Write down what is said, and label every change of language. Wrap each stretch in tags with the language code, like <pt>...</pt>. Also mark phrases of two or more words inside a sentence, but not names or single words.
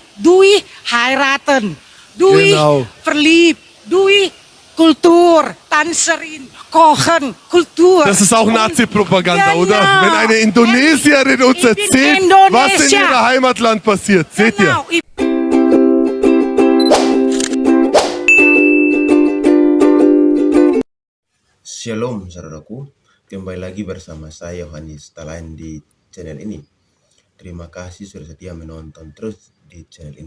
<de>Durch heiraten, durch Genau. verliebt, durch Kultur, Tanzerin, Kochen, Kultur. Das ist auch Und- Nazi-Propaganda, Genau. oder? Wenn eine Indonesierin uns Ich bin erzählt, was in Indonesia. ihrem Heimatland passiert. Seht ihr? Genau.</de> <id>Shalom saudaraku, kembali lagi bersama saya Yohanes Talain di channel ini. Terima kasih sudah setia menonton terus di channel ini.</id>